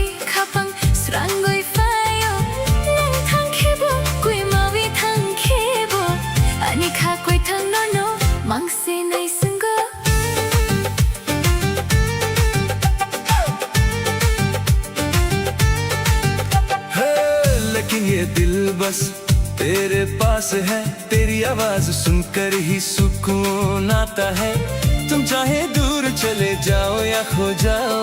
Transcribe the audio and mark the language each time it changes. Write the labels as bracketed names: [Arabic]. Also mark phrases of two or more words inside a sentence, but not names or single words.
[Kok Borok] khapang srangoi fayo nang thang khebo kui mawi thang khebo ani kha koi thang no no mangse nai sungo [Hindi] है लेकिन ये दिल बस तेरे पास है तेरी आवाज सुनकर ही सुकून आता है तुम चाहे दूर चले जाओ या खो जाओ